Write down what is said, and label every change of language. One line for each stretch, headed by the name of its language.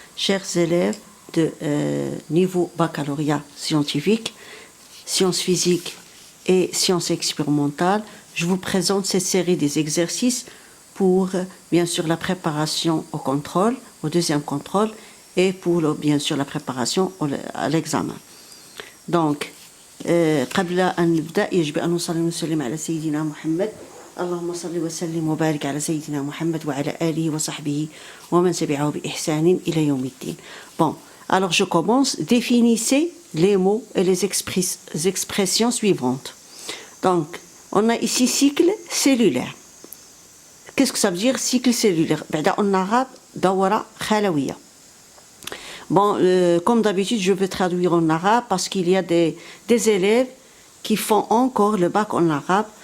French: Chers élèves de niveau baccalauréat scientifique, sciences physiques et sciences expérimentales, je vous présente cette série des exercices pour bien sûr la préparation au contrôle, au deuxième contrôle et pour bien sûr la préparation à l'examen. Donc,
Arabic: قبل أن نبدأ يجب أن نصلي ونسلم على سيدنا محمد. اللهم صل وسلم وبارك على سيدنا محمد وعلى آله وصحبه ومن تبعه بإحسان إلى يوم الدين.
French: Bon, alors je commence. Définissez les mots et les expressions suivantes. Donc, on a ici cycle cellulaire. Qu'est-ce que ça veut dire cycle cellulaire? En arabe, dawara khalawiya. Bon, comme d'habitude, je vais traduire en arabe parce qu'il y a des élèves qui font encore le bac en arabe.